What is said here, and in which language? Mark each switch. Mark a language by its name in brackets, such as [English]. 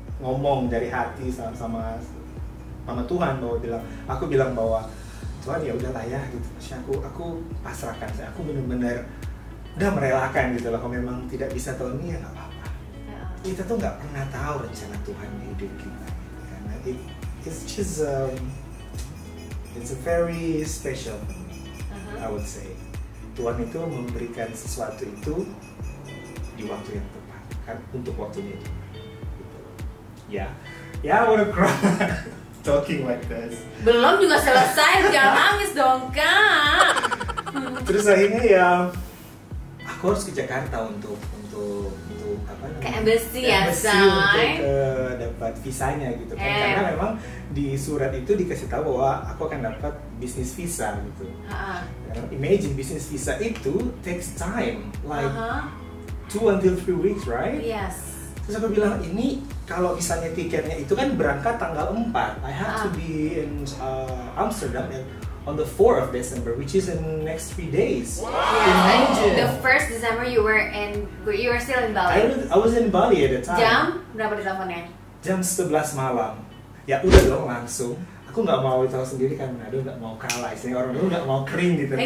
[Indonesian] Ngomong dari hati sama Tuhan bahwa aku bilang bahwa Tuhan ya udahlah ya gitu. Aku pasrahkan, aku benar-benar udah merelakan gitu loh. Kalau memang tidak bisa tahun ini ya nggak apa-apa. Kita tuh nggak pernah tahu rencana Tuhan di hidup kita. Gitu. [English] It's just it's a very special for me, I would say. [Indonesian] Tuhan itu memberikan sesuatu itu di waktu yang tepat kan, untuk waktunya itu. [English] Yeah, I wanna cry talking like this. [Indonesian] Belum juga selesai, jangan nangis dong kak. Terus akhirnya ya aku harus ke Jakarta untuk apa namanya? Ke embassy ya, untuk dapat visanya gitu kan. Karena memang di surat itu dikasih tahu bahwa aku akan dapat business visa gitu. [English] Imagine business visa itu takes time, like 2 until 3 weeks, right? Yes. [Indonesian] Terus aku bilang, ini kalau misalnya tiketnya itu kan berangkat tanggal 4, [English] I have to be in Amsterdam on the 4th of December, which is in next 3 days. Imagine. The 1st December you were still in Bali. I was in Bali at the time. [Indonesian] Jam berapa di teleponnya? Jam 11 malam. Ya udah dong langsung. Aku nggak mau tahu sendiri kan, Manado nggak mau kalah, istilahnya orang dulu nggak mau kering gitu kan.